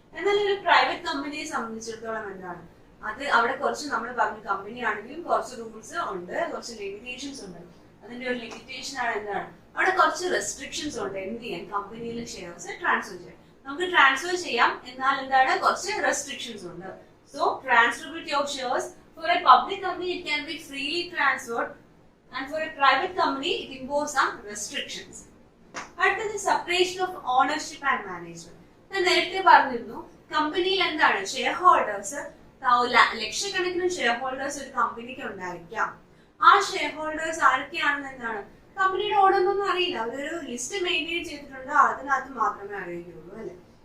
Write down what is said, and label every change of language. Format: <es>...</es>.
<ml>എന്നാൽ ഒരു പ്രൈവറ്റ് കമ്പനിയെ സംബന്ധിച്ചിടത്തോളം എന്താണ് അത് അവിടെ കുറച്ച് നമ്മൾ പറഞ്ഞു കമ്പനി ആണെങ്കിലും കുറച്ച് റൂൾസ് ഉണ്ട്, കുറച്ച് ലിമിറ്റേഷൻസ് ഉണ്ട്. അതിന്റെ ഒരു ലിമിറ്റേഷൻ ആണ് എന്താണ് അവിടെ കുറച്ച് റെസ്ട്രിക്ഷൻസ് ഉണ്ട്. എന്ത് ചെയ്യാൻ? കമ്പനിയിലെ ഷെയർസ് ട്രാൻസ്ഫർ ചെയ്യാം. നമുക്ക് ട്രാൻസ്ഫർ ചെയ്യാം, എന്നാൽ എന്താണ് കുറച്ച് റെസ്ട്രിക്ഷൻസ് ഉണ്ട്.</ml> <en>So transferability of shares for a public company it can be freely transferred and for a private company it imposes some restrictions.</en> <ml>അടുത്തത് separation of ownership and management. ഞാൻ നേരത്തെ പറഞ്ഞിരുന്നു കമ്പനിയിൽ എന്താണ് ഷെയർ ഹോൾഡേഴ്സ്, ലക്ഷക്കണക്കിന് ഷെയർ ഹോൾഡേഴ്സ് ഒരു കമ്പനിക്ക് ഉണ്ടായിരിക്കാം. ആ ഷെയർ ഹോൾഡേഴ്സ് ആരൊക്കെയാണെന്ന് എന്താണ് കമ്പനിയുടെ ഓർഡറൊന്നും അറിയില്ല. അവരൊരു ലിസ്റ്റ് മെയിൻറ്റെയിൻ ചെയ്തിട്ടുണ്ട്, അതിനകത്ത് മാത്രമേ അറിയുകയുള്ളൂ, അല്ലെ?</ml>